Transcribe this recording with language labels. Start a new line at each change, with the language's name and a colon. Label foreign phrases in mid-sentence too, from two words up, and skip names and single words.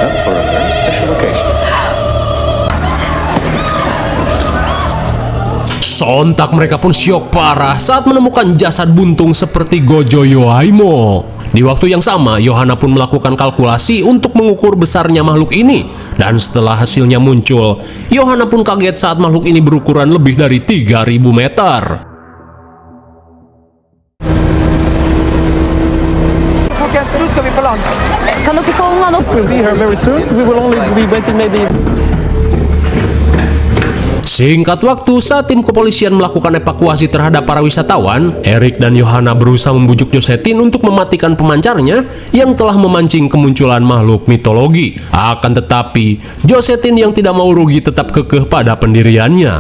Indonesian: Sontak mereka pun syok parah saat menemukan jasad buntung seperti Gojo Yohaimo. Di waktu yang sama, Yohana pun melakukan kalkulasi untuk mengukur besarnya makhluk ini. Dan setelah hasilnya muncul, Yohana pun kaget saat makhluk ini berukuran lebih dari 3.000 meter.
Norwegian: Kan dere fånga han opp?
English: We'll be here very soon. We will only be waiting maybe.
Indonesian: Singkat waktu, saat tim kepolisian melakukan evakuasi terhadap para wisatawan, Eric dan Yohana berusaha membujuk Josephine untuk mematikan pemancarnya yang telah memancing kemunculan makhluk mitologi. Akan tetapi, Josephine yang tidak mau rugi tetap kekeh pada pendiriannya.